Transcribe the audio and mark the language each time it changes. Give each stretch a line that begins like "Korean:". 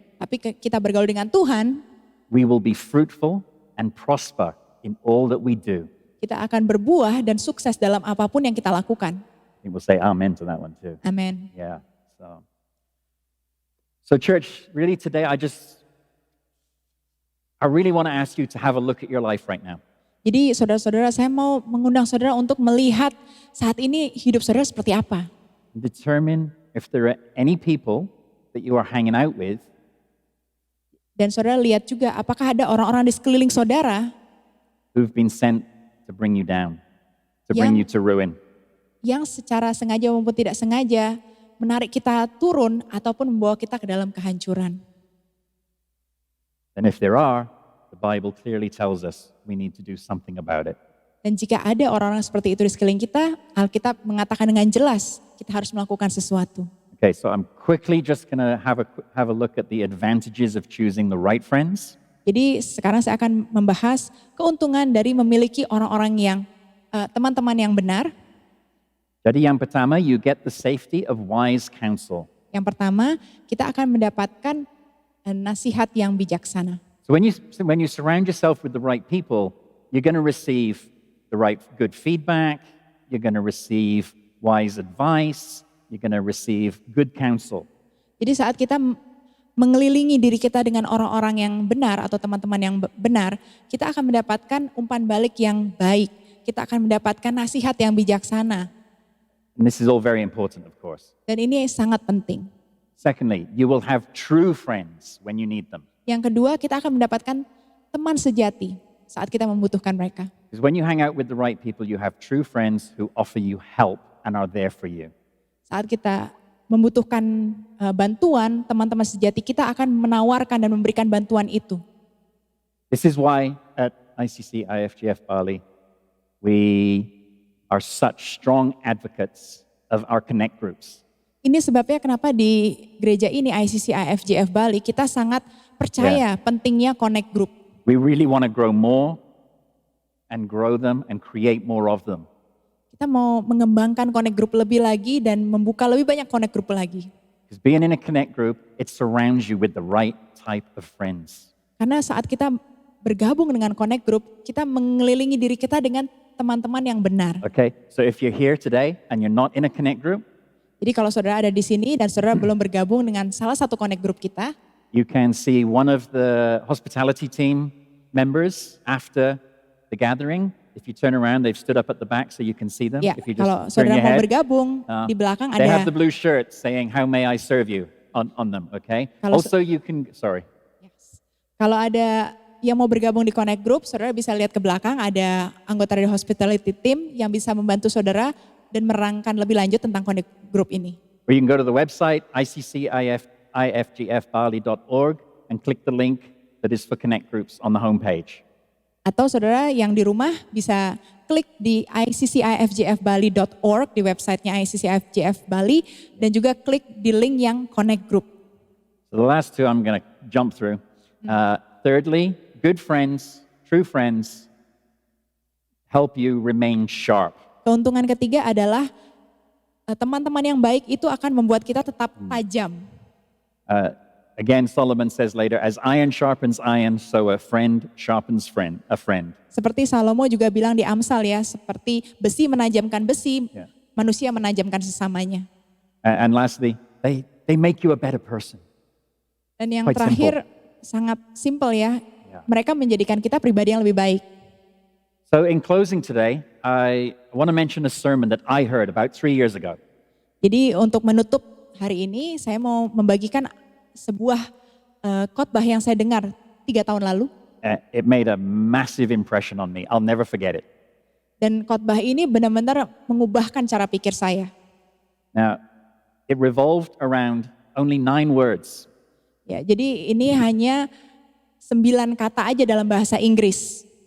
Indonesian: tapi kita bergaul dengan Tuhan,
English: we will be fruitful and prosper in all that we do.
Indonesian: kita akan berbuah dan sukses dalam apapun yang kita lakukan.
English: I think we'll say amen to that one too.
Indonesian: Amin.
English: Yeah. So church, really today I really want to ask you to have a look at your life right now.
Indonesian: Jadi saudara-saudara, saya mau mengundang saudara untuk melihat saat ini hidup saudara seperti apa.
English: Determine if there are any people that you are hanging out with
Indonesian: Dan saudara lihat juga apakah ada orang-orang di sekeliling saudara
English: who've been sent to bring you down, to bring you to ruin.
Indonesian: yang secara sengaja maupun tidak sengaja menarik kita turun ataupun membawa kita ke dalam kehancuran.
English: And if there are, the Bible clearly tells us we need to do something about it.
Indonesian: Dan jika ada orang-orang seperti itu di sekeliling kita, Alkitab mengatakan dengan jelas kita harus melakukan sesuatu.
English: Okay, so I'm quickly just going to have a look at the advantages of choosing the right friends.
Indonesian: Jadi sekarang saya akan membahas keuntungan dari memiliki orang-orang yang teman-teman yang benar. Jadi yang pertama,
English: you get the safety of wise counsel.
Indonesian: Yang pertama, kita akan mendapatkan nasihat yang bijaksana.
English: So when you surround yourself with the right people, you're going to receive the right good feedback, you're going to receive wise advice, you're going to receive good counsel.
Indonesian: Jadi saat kita mengelilingi diri kita dengan orang-orang yang benar atau teman-teman yang benar, kita akan mendapatkan umpan balik yang baik. Kita akan mendapatkan nasihat yang bijaksana.
English: And this is all very important, of course.
Indonesian: Dan ini sangat penting.
English: Secondly, you will have true friends when you need them.
Indonesian: Yang kedua, kita akan mendapatkan teman sejati saat kita membutuhkan mereka.
English: Because when you hang out with the right people, you have true friends who offer you help and are there for you.
Indonesian: Saat kita membutuhkan bantuan, teman-teman sejati kita akan menawarkan dan memberikan bantuan itu.
English: This is why at ICC IFGF Bali, we are such strong advocates of our connect groups.
Indonesian: Ini sebabnya kenapa di gereja ini ICC IFGF Bali kita sangat percaya pentingnya connect group.
English: We really want to grow more and grow them and create more of them.
Indonesian: Kita mau mengembangkan connect group lebih lagi dan membuka lebih banyak connect group lagi.
English: Because being in a connect group, it surrounds you with the right type of friends.
Indonesian: Karena saat kita bergabung dengan connect group, kita mengelilingi diri kita dengan teman-teman yang benar.
English: Okay, so if you're here today and you're not in a connect group,
Indonesian: Jadi kalau saudara ada di sini dan saudara belum bergabung dengan salah satu connect group kita,
English: you can see one of the hospitality team members after the gathering. If you turn around, they've stood up at the back so you can see them.
Indonesian: ya
English: If you just
Indonesian: kalau
English: turn
Indonesian: saudara
English: your
Indonesian: mau
English: head,
Indonesian: bergabung, di belakang
English: they have
Indonesian: ada.
English: the blue shirts saying, "How may I serve you?" on them. Okay.
Indonesian: Kalau
English: Also, you can. Sorry. Yes.
Indonesian: Kalau ada yang mau bergabung di connect group, saudara bisa lihat ke belakang ada anggota dari hospitality team yang bisa membantu saudara dan merangkan lebih lanjut tentang connect group ini.
English: Or you can go to the website iccifgbali.org and click the link that is for connect groups on the homepage.
Indonesian: Atau saudara yang di rumah bisa klik di iccifgbali.org di websitenya ICCIFGF Bali dan juga klik di link yang connect group.
English: So the last two I'm going to jump through. Thirdly, good friends, true friends, help you remain sharp.
Indonesian: Keuntungan ketiga adalah teman-teman yang baik itu akan membuat kita tetap tajam.
English: Again, Solomon says later, as iron sharpens iron, so a friend sharpens a friend.
Indonesian: Seperti Salomo juga bilang di Amsal ya, seperti besi menajamkan besi, manusia menajamkan sesamanya.
English: And lastly, they make you a better person.
Indonesian: Dan yang
English: Quite
Indonesian: terakhir sangat simpel ya, mereka menjadikan kita pribadi yang lebih baik.
English: So in closing today, I want to mention a sermon that I heard about 3 years ago.
Indonesian: Jadi untuk menutup Hari ini saya mau membagikan sebuah khotbah yang saya dengar 3 tahun lalu.
English: It made a massive impression on me. I'll never forget it.
Indonesian: Dan khotbah ini benar-benar mengubahkan cara pikir saya.
English: Now, it revolved around only 9 words.
Indonesian: Ya, jadi ini hanya 9 kata aja dalam bahasa Inggris.